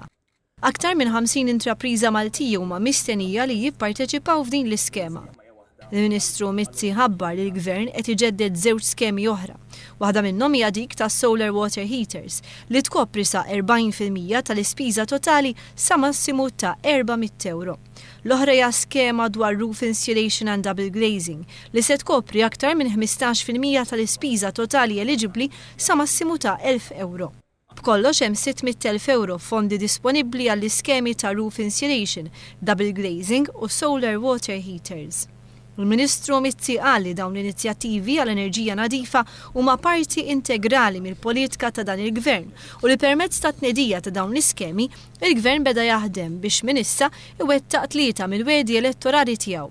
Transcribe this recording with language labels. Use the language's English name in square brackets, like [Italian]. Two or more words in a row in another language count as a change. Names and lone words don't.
[Maltese] Aktar minn 50 intrapriża Maltija huma mistennija li jipparteċipaw f'din l-iskema. Il-Ministru Mizzi ħabbar li l-Gvern qed iġedded żewġ skemi oħra. Waħda minnhom hija dik tas [English] solar water heaters [Maltese] li tkopri sa 40% tal-ispiża totali sa massimu ta' 400 euro. L-oħra hija skema dwar [English] roof insulation and double glazing [Maltese] li se tkopri aktar minn 15% tal-ispiża totali eligibbli sa massimu ta' 1000 euro. B'kollox hemm 600,000 euro fondi disponibbli għall-iskemi ta' [English] roof insulation, double glazing [Maltese] u [English] solar water heaters. [Maltese] Il-Ministru Mizzi qal li dawn l-inizjattivi għall-enerġija nadifa huma parti integrali mill-politika ta' dan il-Gvern u li permezz ta' tnedija ta' dawn l-iskemi, il-Gvern beda jaħdem biex minn issa iwettaq 3 mill-wedi elettorali tiegħu.